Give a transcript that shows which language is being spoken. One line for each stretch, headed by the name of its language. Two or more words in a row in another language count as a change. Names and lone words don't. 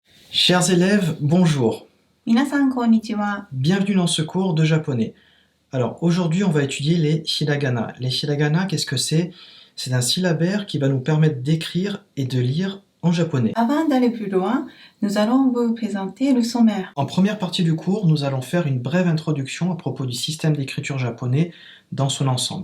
French: Chers élèves, bonjour.
Japanese: 皆さんこんにちは。
French: Bienvenue dans ce cours de japonais. Alors aujourd'hui, on va étudier les hiragana. Les hiragana, qu'est-ce que c'est? C'est un syllabaire qui va nous permettre d'écrire et de lire en japonais. Avant d'aller plus loin, nous allons vous présenter le sommaire. En première partie du cours, nous allons faire une brève introduction à propos du système d'écriture japonais dans son ensemble.